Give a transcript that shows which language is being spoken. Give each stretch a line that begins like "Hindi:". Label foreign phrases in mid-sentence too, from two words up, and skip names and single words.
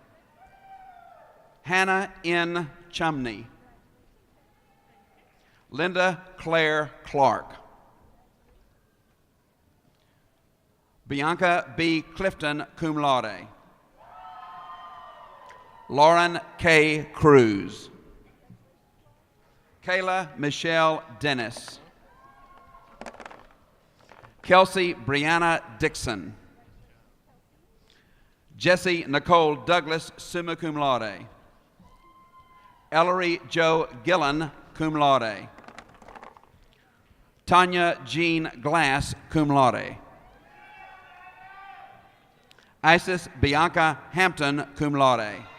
English: Hannah N. Chumney. Linda Claire Clark. Bianca B. Clifton,
Latin: cum laude.
English: Lauren K. Cruz. Kayla Michelle Dennis. Kelsey Brianna Dixon. Jessie Nicole Douglas,
Latin: summa cum laude.
English: Ellery Joe Gillen,
Latin: cum laude.
English: Tanya Jean Glass,
Latin: cum laude.
English: Isis Bianca Hampton,
Latin: cum laude.